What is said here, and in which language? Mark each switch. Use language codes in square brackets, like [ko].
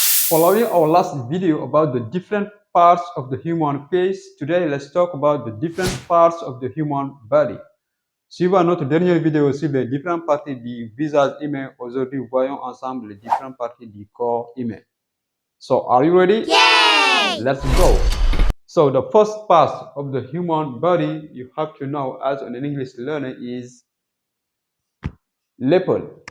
[en] Following our last video about the different parts of the human face, today let's talk about the different parts of the human body. [fr] Suivant notre dernière vidéo sur les différentes parties du visage humain, aujourd'hui voyons ensemble les différentes parties du corps humain. [en] So, are you ready? Yay! Let's go. So, the first part of the human body you have to know as an English learner is lapel.